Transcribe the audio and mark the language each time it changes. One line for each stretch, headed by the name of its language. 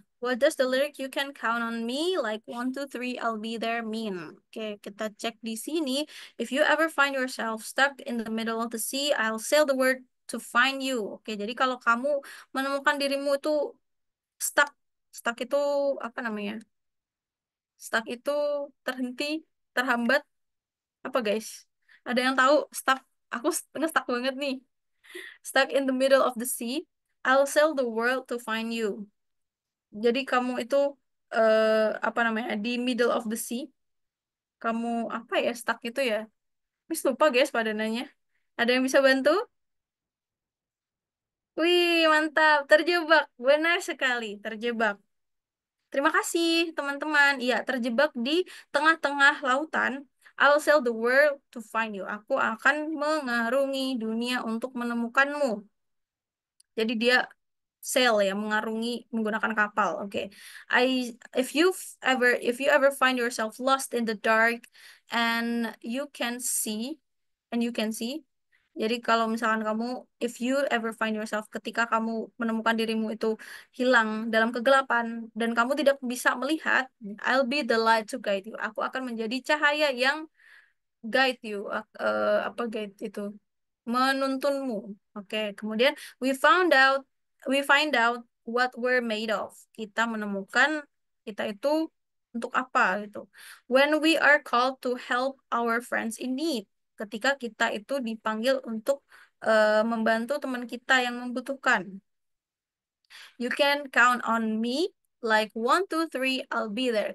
English: What does the lyric you can count on me like 1, 2, 3 I'll be there mean?
Indonesian: Oke, kita cek di sini.
English: If you ever find yourself stuck in the middle of the sea, I'll sail the word to find you.
Indonesian: Oke, jadi kalau kamu menemukan dirimu itu stuck, stuck itu apa namanya? Stuck itu terhenti, terhambat, apa guys? Ada yang tahu stuck? Aku nge-stuck banget nih.
English: Stuck in the middle of the sea, I'll sail the world to find you.
Indonesian: Jadi kamu itu apa namanya di
English: middle of the sea,
Indonesian: kamu apa ya stuck itu ya? Mis lupa guys pada nanya. Ada yang bisa bantu? Wih, mantap, terjebak. Benar sekali, terjebak. Terima kasih, teman-teman. Iya, terjebak di tengah-tengah lautan.
English: I'll sail the world to find you.
Indonesian: Aku akan mengarungi dunia untuk menemukanmu. Jadi dia sail ya, mengarungi menggunakan kapal. Oke.
English: I if you ever find yourself lost in the dark and you can see and you can see.
Indonesian: Jadi kalau misalkan kamu
English: if you ever find yourself
Indonesian: ketika kamu menemukan dirimu itu hilang dalam kegelapan dan kamu tidak bisa melihat,
English: I'll be the light to guide you.
Indonesian: Aku akan menjadi cahaya yang
English: guide you.
Indonesian: Apa guide itu? Menuntunmu. Oke, kemudian
English: we found out we find out what we're made of.
Indonesian: Kita menemukan kita itu untuk apa gitu.
English: When we are called to help our friends in need.
Indonesian: Ketika kita itu dipanggil untuk membantu teman kita yang membutuhkan.
English: You can count on me like 1, 2, 3 I'll be there.